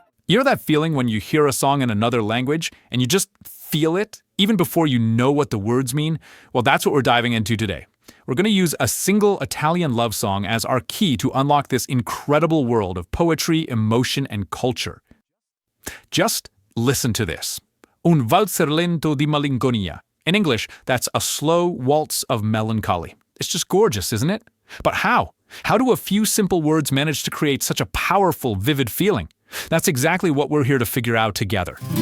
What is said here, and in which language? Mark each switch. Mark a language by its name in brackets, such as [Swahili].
[English] You know that feeling when you hear a song in another language and you just feel it, even before you know what the words mean? Well, that's what we're diving into today. We're going to use a single Italian love song as our key to unlock this incredible world of poetry, emotion, and culture. Just listen to this. [Italian] Un valzer lento di malinconia. [English] In English, that's a slow waltz of melancholy. It's just gorgeous, isn't it? But how? How do a few simple words manage to create such a powerful, vivid feeling? That's exactly what we're here to figure out together.